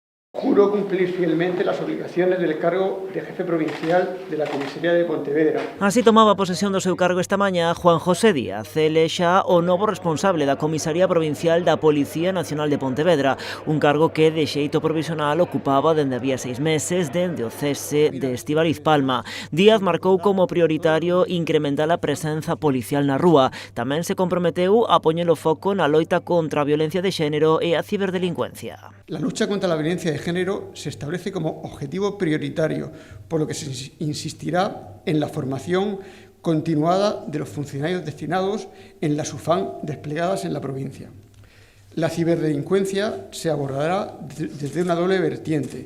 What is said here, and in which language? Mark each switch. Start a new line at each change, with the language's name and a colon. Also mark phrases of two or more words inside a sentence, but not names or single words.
Spanish: Juro cumplir fielmente las obligaciones del cargo de jefe provincial de la Comisaría de Pontevedra.
Galician: Así tomaba posesión do seu cargo esta mañá Juan José Díaz, ele xa o novo responsable da Comisaría Provincial da Policía Nacional de Pontevedra, un cargo que de xeito provisional ocupaba dende había 6 meses dende o cese de Estíbaliz Palma. Díaz marcou como prioritario incrementar a presenza policial na rúa. Tamén se comprometeu a poñer o foco na loita contra a violencia de xénero e a ciberdelincuencia.
Spanish: La lucha contra la violencia de género se establece como objetivo prioritario, por lo que se insistirá en la formación continuada de los funcionarios destinados en las UFAN desplegadas en la provincia. La ciberdelincuencia se abordará desde una doble vertiente.